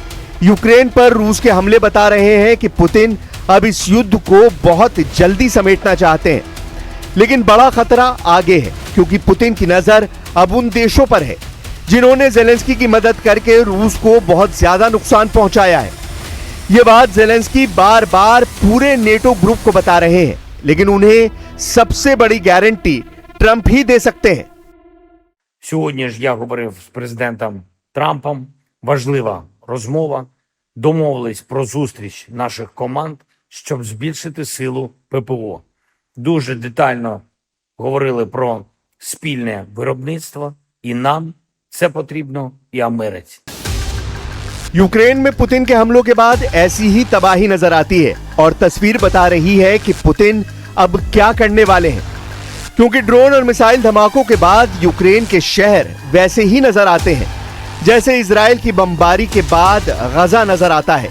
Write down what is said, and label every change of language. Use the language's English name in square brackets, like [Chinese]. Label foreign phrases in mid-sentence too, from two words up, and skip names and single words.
[Hindi] यूक्रेन पर रूस के हमले बता रहे हैं कि पुतिन अब इस युद्ध को बहुत जल्दी समेटना चाहते हैं, लेकिन बड़ा खतरा आगे है क्योंकि पुतिन की नजर अब उन देशों पर है जिन्होंने ज़ेलेंस्की की मदद करके रूस को बहुत ज्यादा नुकसान पहुंचाया है। ये बात ज़ेलेंस्की बार बार पूरे नेटो ग्रुप को बता रहे हैं, लेकिन उन्हें सबसे बड़ी गारंटी ट्रंप ही दे सकते हैं। [Ukrainian] Сьогодні ж я говорив з президентом Трампом. Важлива розмова. Домовились про зустріч наших команд, щоб збільшити силу ППО. Дуже детально говорили про спільне виробництво. І нам це потрібно, і Америці. [Hindi] यूक्रेन में पुतिन के हमलों के बाद ऐसी ही तबाही नजर आती है और तस्वीर बता रही है कि पुतिन अब क्या करने वाले हैं, क्योंकि ड्रोन और मिसाइल धमाकों के बाद यूक्रेन के शहर वैसे ही नजर आते हैं जैसे इजराइल की बमबारी के बाद गजा नजर आता है।